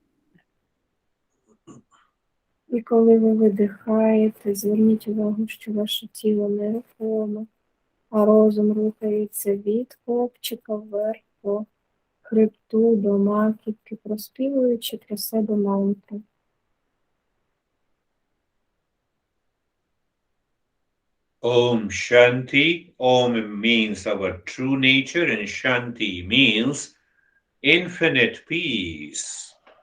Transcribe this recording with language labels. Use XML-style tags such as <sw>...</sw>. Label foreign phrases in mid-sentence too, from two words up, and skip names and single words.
<uk>І коли ви видихаєте, зверніть увагу, що ваше тіло нерухоме, а розум рухається від копчика вверх по хребту до маківки, проспівуючи про себе мантру.</uk> <sa>ॐ शान्ति.</sa> <en>Om means our true nature, and Shanti means infinite peace.</en>